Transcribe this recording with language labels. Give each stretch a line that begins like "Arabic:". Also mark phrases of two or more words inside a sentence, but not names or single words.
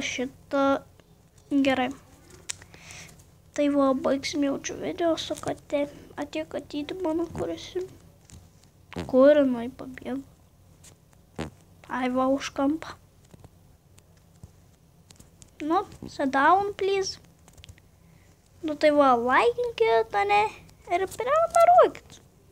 Lithuanian: Gerai. Tai va, baigsim jaučiu video su katė. Atėjo katytė mano, kuriasi. Kur jinai pabėgo? Ai, va, už kampą. Nu,
English: sit down, please.
Lithuanian: Nu, tai va, laikinkit, ne? Ir prenumeruokit.